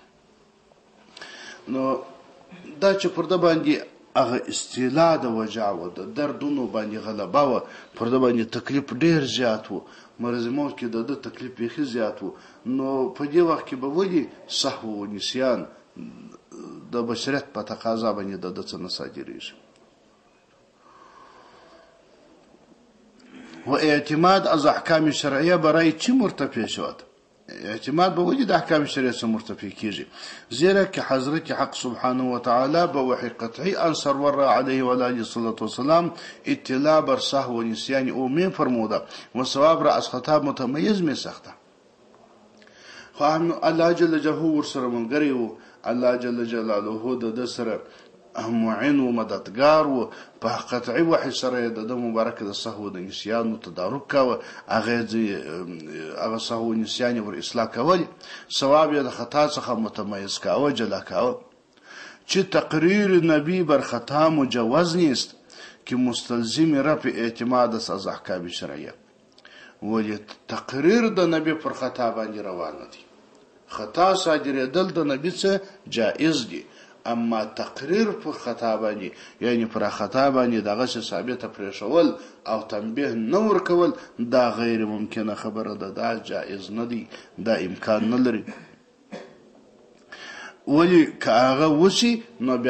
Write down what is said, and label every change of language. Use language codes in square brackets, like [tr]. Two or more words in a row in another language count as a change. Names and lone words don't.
[ps] نو دا چې پر ده باندې هغه استیلا د وجع و د دردونو باندې غلبه و، پر ده باندې تکلیف ډیر زیات و، مرض موت کې د تکلیف بیخي زیات و. نو په دې وخت کې به ولې سهو و نسیان د بشریت په تقاضا باندې د څه نه صادریږي؟ [fa] و اعتماد از احکام شرعیه برای چی مرتفع شد؟ [ps] اعتماد به ولې د احکام شریعت څخه مرتفع کیږي؟ [fa] زیرا که حضرت حق سبحانه و تعالی به وحی قطعی آن سرور علیه و [ar] علیه الصلاة والسلام [fa] اطلاع بر سهو و نسیان او می فرموده و ثواب را از خطا متمیز می ساخته. [ps] خو [ar] الله جل جلاله [ps] ورسره ملګری و، [ar] الله جل جلاله [ps] د ده سره معین و مددگار و په قطعي وحي سره د مبارک د سهو د نسیانو تدارک کاوه هغه سهو نسیان ور اصلاح کول ثواب یې د خطا څخه متميز کاوه جلا کاوه چې تقریر نبی [fa] بر خطا مجوز نیست که مستلزم رفع اعتماد از احکام شرعیه [ps] ولی تقریر د نبی پر خطا باندې روان دي خطا صادرېدل د نبی څخه جائز دي اما تقریر پر خطا باندې یعنی پر خطا باندې دغه ثابته پرېښول او تنبیه نه ورکول دا غیر ممکنه خبره ده دا جائز نه دي دا امکان نه لري ولی که هغه وشي نو بیا